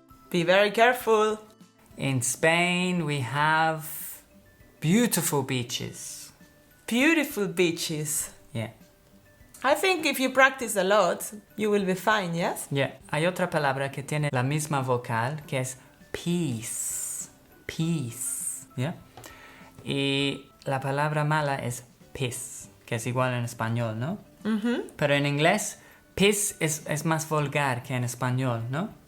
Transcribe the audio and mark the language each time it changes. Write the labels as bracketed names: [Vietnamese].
[English] Be very careful. In Spain we have beautiful beaches. Beautiful beaches. Yeah. I think if you practice a lot, you will be fine, yes? Yeah. [Spanish] Hay otra palabra que tiene la misma vocal que es peace. [English] Peace. Yeah. [Spanish] Y la palabra mala es piss, que es igual en español, ¿no? Pero en inglés, piss es más vulgar que en español, ¿no?